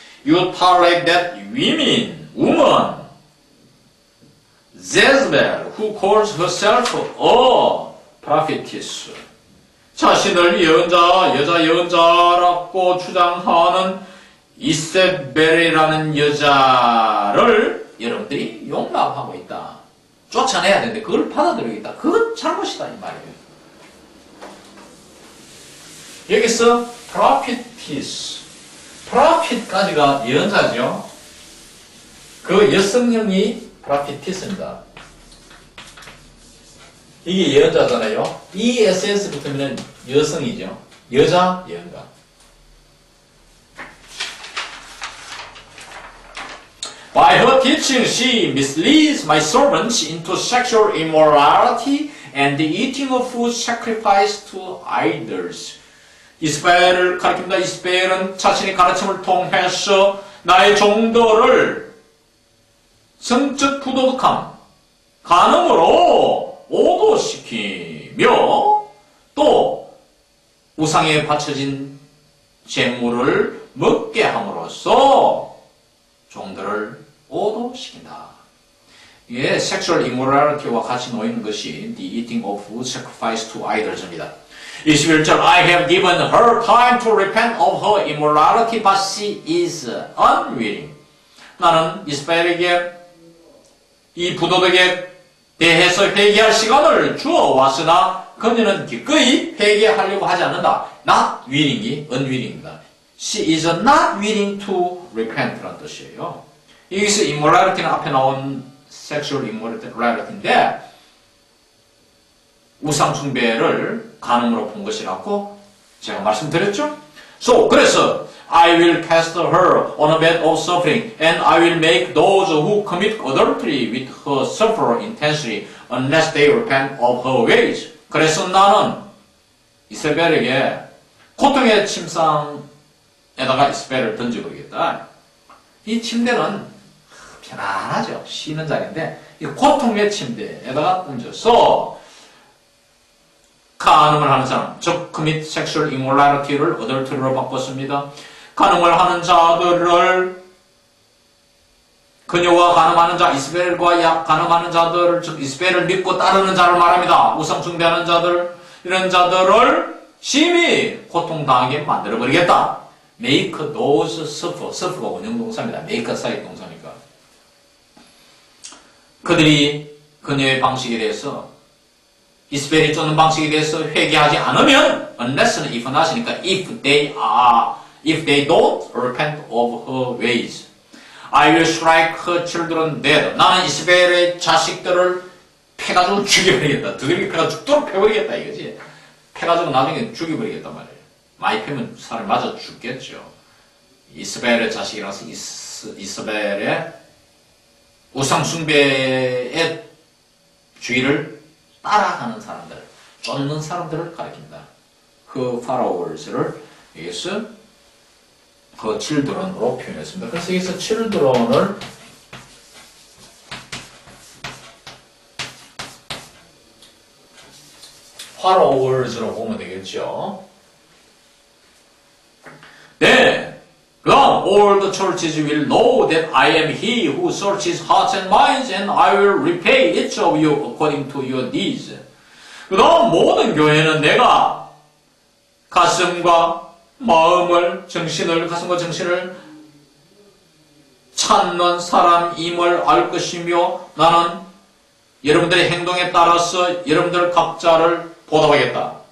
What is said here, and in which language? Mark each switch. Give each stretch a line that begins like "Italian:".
English: You tolerate that woman, Jezebel, who calls herself a prophetess.
Korean: 자신을 여자 예언자라고 주장하는 이세벨이라는 여자를 여러분들이 용납하고 있다. 쫓아내야 되는데 그걸 받아들이고 있다. 그건 잘못이다 이 말이에요. 여기서 prophetess, prophet까지가 예언자죠. 그 여성형이 prophetess입니다. 이게 예언자잖아요. 이 SS 붙으면 여성이죠. 여자 예언가.
English: By her teaching, she misleads my servants into sexual immorality and the eating of food sacrificed to idols.
Korean: 이스바엘을 가리킵니다. 이스바엘은 자신의 가르침을 통해서 나의 종들을 성적 부도덕함, 간음으로 오도시키며 또 우상에 바쳐진 재물을 먹게 함으로써 종들을 오도시킨다.
English: 이게 sexual immorality와
Korean: 같이 놓이는 것이
English: the eating of food sacrificed to idols입니다. 21절 I have given her time to repent of her immorality, but she is unwilling.
Korean: 나는 이스라엘에게 이 부도덕에 대해서 회개할 시간을 주어 왔으나 그녀는 기꺼이 회개하려고 하지 않는다.
English: Not willing이 unwilling입니다. She is not willing to repent
Korean: 라는 뜻이에요. 여기서 immorality는 앞에 나온 sexual immorality인데 우상숭배를 간음으로 본 것이라고 제가 말씀드렸죠.
English: 그래서 I will cast her on a bed of suffering, and I will make those who commit adultery with her suffer intensely unless they repent of her ways.
Korean: 그래서 나는 이세벨에게 고통의 침상에다가 이세벨을 던져버리겠다. 이 침대는 편안하죠. 쉬는 자리인데 이 고통의 침대에다가 던져서 간음을 하는 사람, 즉
English: commit sexual immorality
Korean: 를 adultery로 바꿨습니다. 간음을 하는 자들을 그녀와 간음하는 자, 이스벨과 간음하는 자들을, 즉 이스벨을 믿고 따르는 자를 말합니다. 우상 숭배하는 자들, 이런 자들을 심히 고통당하게 만들어버리겠다.
English: make those suffer, suffer가 원형동사입니다.
Korean: make 사역 동사니까. 그들이 그녀의 방식에 대해서 이스벨이 쫓는 방식에 대해서 회개하지 않으면 unless는
English: if not
Korean: 이니까
English: if they don't repent of her ways. I will strike her children dead.
Korean: 나는 이스벨의 자식들을 패가지고 죽여버리겠다. 두들겨 패가 죽도록 패버리겠다 이거지. 패가지고 나중에 죽여버리겠단 말이에요. 많이 패면 사람이 맞아 죽겠죠. 이스벨의 자식이라서 이스벨의 우상숭배의 주의를 따라가는 사람들, 쫓는 사람들을 가리킵니다. 그 followers를 여기서 그 children으로 표현했습니다. 그래서 여기서 children을 followers로 보면 되겠죠. 네.
English: 그다음 all the churches will know that I am he who searches hearts and minds, and I will repay each of you according to your deeds.
Korean: 그다음 모든 교회는 내가 가슴과 마음을, 가슴과 정신을 찾는 사람임을 알 것이며 나는 여러분들의 행동에 따라서 여러분들 각자를 보답하겠다.